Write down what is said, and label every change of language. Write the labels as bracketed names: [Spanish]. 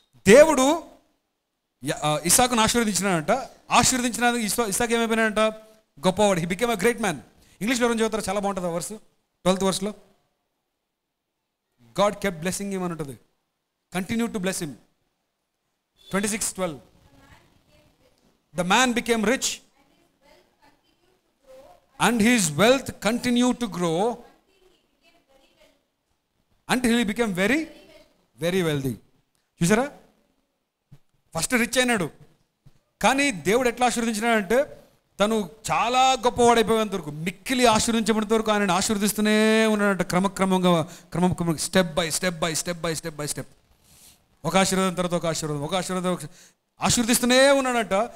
[Telugu] దేవుడు ఇస్సాకును ఆశీర్వదించినాడంట. ఆశీర్వదించిన ఇస్సాకు ఏమైపోయినాడంట? గొప్పవాడు. [English] He became a great man. [Telugu] ఇంగ్లీష్లో ఎవరైనా చదువుతారు, చాలా బాగుంటుంది ఆ verse. 12th వర్స్లో [English] God kept blessing him [Telugu] అని ఉంటుంది. [English] Continue to bless him. 26:12 The man became rich and his wealth continued to grow until he became very, very wealthy. [Telugu] చూసారా? First rich అయినాడు, కానీ దేవుడు ఎట్లా ఆశీర్వదించినాడంటే తను చాలా గొప్పవాడైపోయేంత వరకు, మిక్కిలి ఆశీర్వదించబడినంత వరకు ఆయన ఆశీర్వదిస్తూనే ఉన్నాడంట. క్రమక్రమంగా [English] step by step, [Telugu] ఒక ఆశీర్వాదం తర్వాత ఒక ఆశీర్వాదం ఆశీర్వదిస్తూనే ఉన్నాడంట.